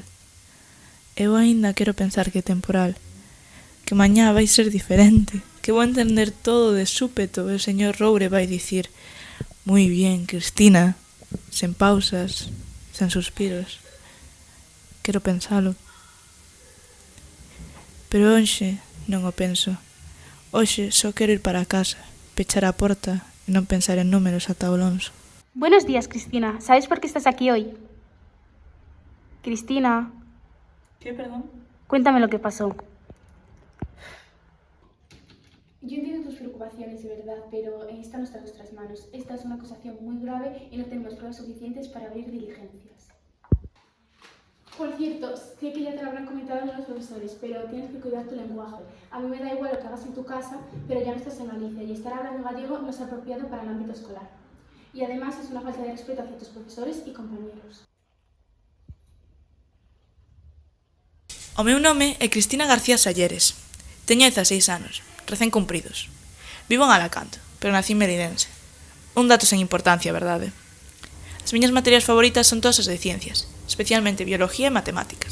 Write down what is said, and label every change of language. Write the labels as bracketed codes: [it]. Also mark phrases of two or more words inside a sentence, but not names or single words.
[gl] Eu aínda quero pensar que é temporal, que mañá vai ser diferente, que vou entender todo de súpeto e o señor Roure vai dicir: «Moi bien, Cristina, sen pausas, sen suspiros. Quero pensalo. Pero hoxe non o penso. Hoxe só quero ir para casa, pechar a porta e non pensar en números ata o lonxo. [es] Buenos días, Cristina. ¿Sabes por qué estás aquí hoy? Cristina, ¿Qué, perdón? cuéntame lo que pasó. Yo entiendo tus preocupaciones, de verdad, pero está no está en nuestras manos. Esta es una acusación muy grave y no tenemos pruebas suficientes para abrir diligencias. Por cierto, sé que ya te lo habrán comentado los profesores, pero tienes que cuidar tu lenguaje. A mí me da igual lo que hagas en tu casa, pero ya no estás en Galicia y estar hablando gallego no es apropiado para el ámbito escolar. Y además es una falta de respeto hacia tus profesores y compañeros. [gl] O meu nome é Cristina García Salleres. Teño 16 anos, recén cumpridos. Vivo en Alacant, pero nací en Meridense. Un dato sen importancia, verdade? As miñas materias favoritas son todas as de ciencias, especialmente biología e matemáticas.